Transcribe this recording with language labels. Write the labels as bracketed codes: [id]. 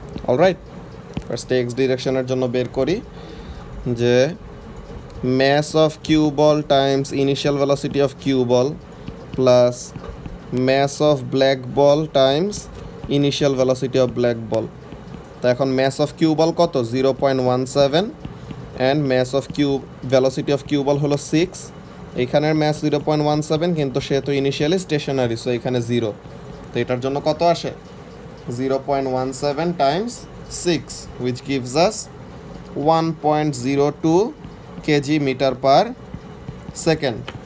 [en] alright, [bn] ফার্স্টে x ডিরেকশনের জন্য বের করি যে [en] mass of cue ball times initial velocity of cue ball plus mass of black ball times initial velocity of black ball. তো এখন mass of cue ball কত, 0.17 and mass of velocity of cue ball হলো 6। [bn] এইখানের mass 0.17 কিন্তু সে তো initially stationery, so এখানে 0। তো এটার জন্য কত আসে, [en] 0.17 times 6 which gives us 1.02 kg meter per second.